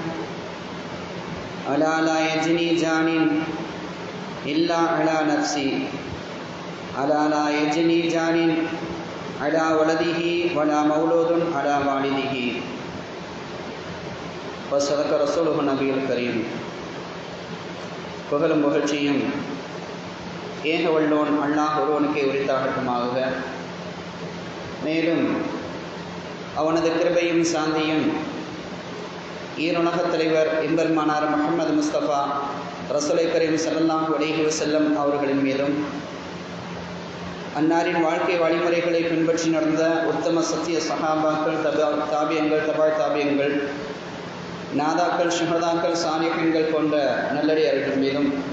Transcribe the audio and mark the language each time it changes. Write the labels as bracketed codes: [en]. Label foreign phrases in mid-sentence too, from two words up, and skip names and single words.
[ar] ألا لا يجني جان إلا على نفسي ألا لا يجني جان على ولده ولا مولود على والده وصدق رسوله النبي الكريم. [ta] புகழும் புகழ்ச்சியும் ஏக வல்லோன் அல்லாஹ் ஒருவனுக்கே உரித்தாகட்டுமாக. மேலும் அவனது கிருபையும் சாந்தியும் ஈருலகத் தலைவர் எம்பெருமானார் முஹம்மது முஸ்தபா ரசூலை கரீம் [ar] صلى الله عليه وسلم [ta] அவர்களின் மீதும் அன்னாரின் வாழ்க்கை வழிமுறைகளை பின்பற்றி நடந்த உத்தம சத்திய சஹாபாக்கள் தாபியங்கள் தபாய் தாபியங்கள் நாதாக்கள் ஷுஹதாக்கள் சாலிஹீன்கள் போன்ற நல்லடியார்கள் மீதும்